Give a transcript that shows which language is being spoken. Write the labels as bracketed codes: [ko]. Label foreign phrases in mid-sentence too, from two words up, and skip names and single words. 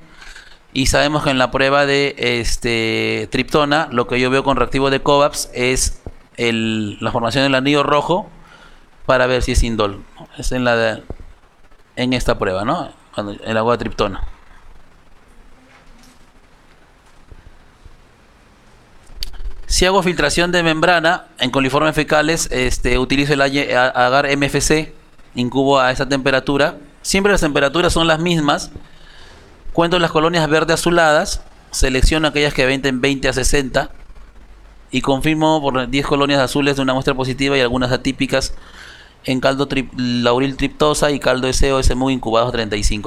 [es] Y sabemos que en la prueba de triptona, lo que yo veo con reactivo de COVAPS es la formación del anillo rojo para ver si es indol. Es en esta prueba, ¿no? El agua de triptona. Si hago filtración de membrana en coliformes fecales, utilizo el agar MFC, incubo a esa temperatura. Siempre las temperaturas son las mismas. Cuento las colonias verde azuladas, selecciono aquellas que venten 20 a 60 y confirmo por 10 colonias azules de una muestra positiva y algunas atípicas en caldo lauril triptosa y caldo EC o SMU incubados a 35.